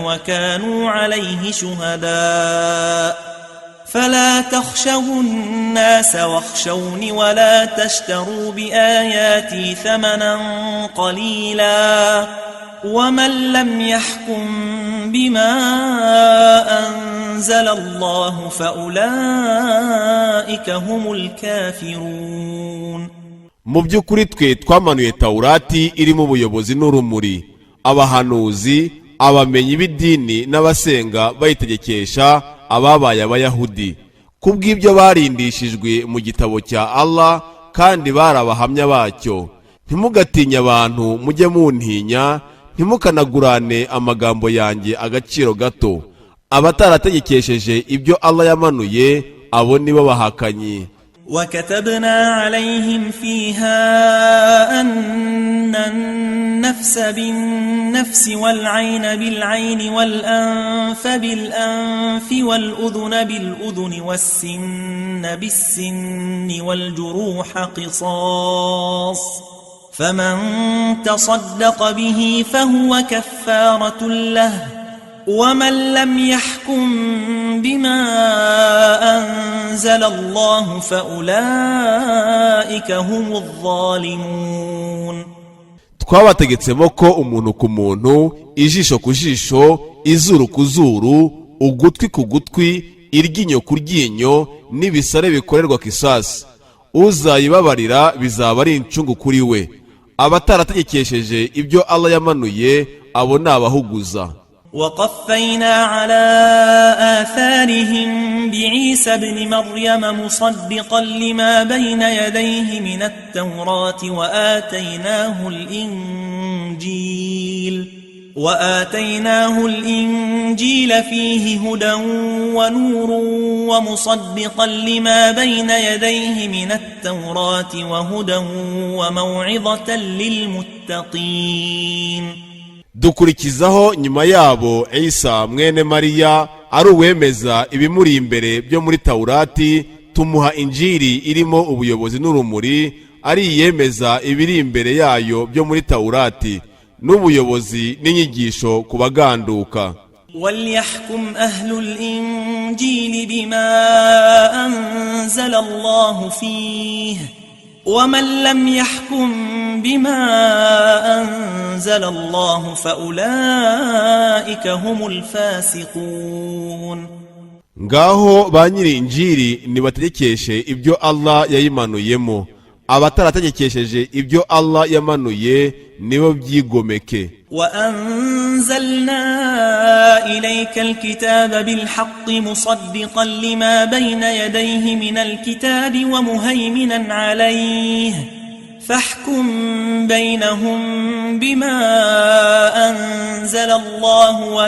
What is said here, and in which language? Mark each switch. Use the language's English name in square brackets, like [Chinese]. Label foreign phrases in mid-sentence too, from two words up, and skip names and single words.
[Arabic] وكانوا عليه شهداء فلا تخشوا الناس واخشوني ولا تشتروا بآياتي ثمنا قليلا ومن لم يحكم بما أنزل الله فأولئك هم الكافرون. [Kinyarwanda] Mu by'ukuri twe twamanuye Taurati irimo ubuyobozi n'urumuri, abahanuzi, abamenyi b'idini n'abasenga bayitegekesha ababaye abayahudi. Kubw'ibyo barindishijwe mu gitabo cya Allah, kandi barabahamya bacyo. Ntimugatinye abantu mujye muntinya, ntimukanagurane amagambo yanjye agaciro gato. Abatarategekesheje ibyo Allah yamanuye, abo nibo bahakanyi. [Arabic] وكتبنا عليهم فيها أن النفس بالنفس والعين بالعين والأنف بالأنف والأذن بالأذن والسن بالسن والجروح قصاص فمن تصدق به فهو كفارة له ومن لم يحكم بما أنزل الله فأولئك هم الظالمون. [Kinyarwanda] Twabategetsemo ko umuntu ku muntu, ijisho ku jisho, izuru ku zuru, ugutwi ku gutwi, iryinyo ku ryinyo, n'ibisare bikorerwa kisasi. Uzayibabarira bizaba ari incungu kuri we. Abatarategekesheje ibyo Allah yamanuye, abo ni abahuguza. [Arabic] وقفينا على آثارهم بعيسى ابن مريم مصدقا لما بين يديه من التوراة وآتيناه الإنجيل فيه هدى ونور ومصدقا لما بين يديه من التوراة وهدى وموعظة للمتقين. [Kinyarwanda] dukurikizaho nyuma yabo Isa mwene Mariya ari uwemeza ibimuri imbere byo muri Taurati, tumuha injiri irimo ubuyobozi n'urumuri, ari yemeza ibiri imbere yayo byo muri Taurati n'ubuyobozi n'inyigisho ku baganduka. [Arabic] وليحكم أهل الإنجيل بما أنزل الله فيه ومن لم يحكم بما أنزل الله فأولئك هم الفاسقون. [Kinyarwanda] ngaho ba nyiri injiri nibategekeshe ibyo Allah yayimanuyemo, abatarategekesheje ibyo Allah yamanuye nibo byigomeke. [Arabic] وأنزلنا إليك الكتاب بالحق مصدقا لما بين يديه من الكتاب ومهيمنا عليه فاحكم بينهم بما أنزل الله